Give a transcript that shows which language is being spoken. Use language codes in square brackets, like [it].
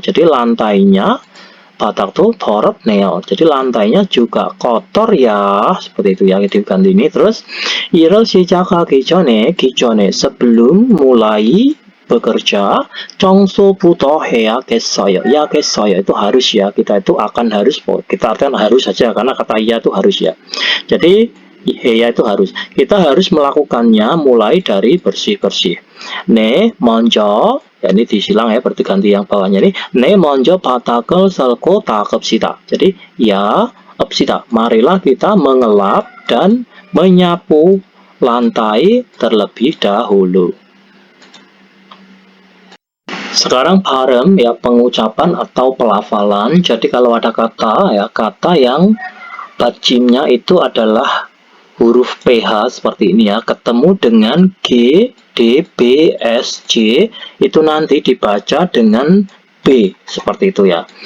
[id] Jadi lantainya [ko] 바닥도 더럽네요. [id] Jadi lantainya juga kotor ya. Seperti itu ya, diganti ini. [ko] Terus 일을 시작하기 전에, 기존에 [id] sebelum mulai bekerja, [ko] 청소부터 해야겠어요. [id] 야겠어요 itu harus ya, kita itu akan harus, kita artikan harus saja karena kata ya itu harus ya. Jadi ya itu harus, kita harus melakukannya mulai dari bersih-bersih. [ko] 네, 먼저, [id] ya ini disilang ya, berarti ganti yang bawahnya ini. [ko] 네, 먼저 바닥을 쓸고 닦읍시다. [id] Jadi ya, 합시다. Marilah kita mengelap dan menyapu lantai terlebih dahulu. Sekarang 발음 ya, pengucapan atau pelafalan. Jadi kalau ada kata ya, kata yang bajimnya itu adalah huruf PH seperti ini ya, ketemu dengan G, D, B, S, J, itu nanti dibaca dengan B seperti itu ya.